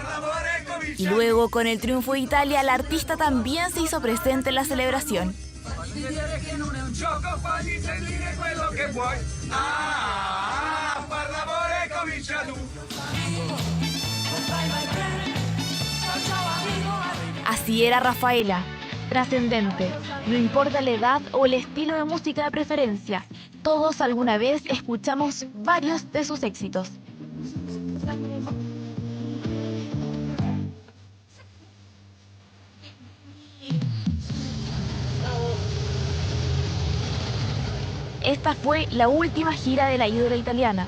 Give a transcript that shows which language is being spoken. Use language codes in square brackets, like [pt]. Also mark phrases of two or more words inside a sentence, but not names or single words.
[es] Y luego, con el triunfo de Italia, la artista también se hizo presente en la celebración. [it] dire che non è un gioco, fagli sentire quello che vuoi. Ah, far l'amore comincia tu. [es] Así era Rafaela, trascendente, no importa la edad o el estilo de música de preferencia, todos alguna vez escuchamos varios de sus éxitos. Esta fue la última gira de la ídola italiana.